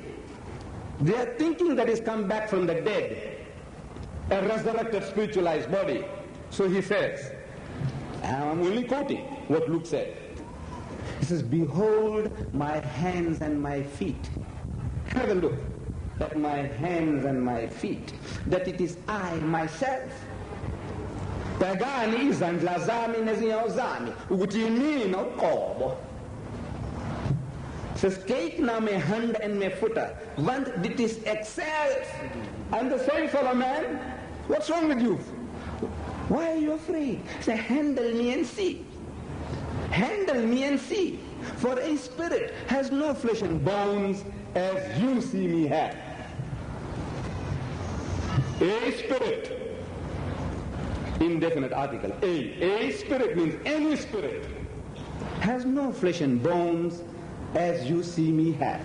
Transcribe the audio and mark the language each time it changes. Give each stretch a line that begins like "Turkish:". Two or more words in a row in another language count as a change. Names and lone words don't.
English: They are thinking that he's come back from the dead, a resurrected spiritualized body. So he says, I'm only quoting what Luke said. He says, behold my hands and my feet. Have a look at my hands and my feet, that it is I myself.
Zulu: Pagani izandla zami nezinyawo zami ukuthi yimina uqobo.
English: Says,
Afrikaans: kyk na my hand
English: and my foot,
Afrikaans: want dit is ek-self.
English: I'm the same fellow man. What's wrong with you? Why are you afraid? Say, handle me and see. Handle me and see. For a spirit has no flesh and bones as you see me have. A spirit, indefinite article, a spirit means any spirit, has no flesh and bones as you see me have.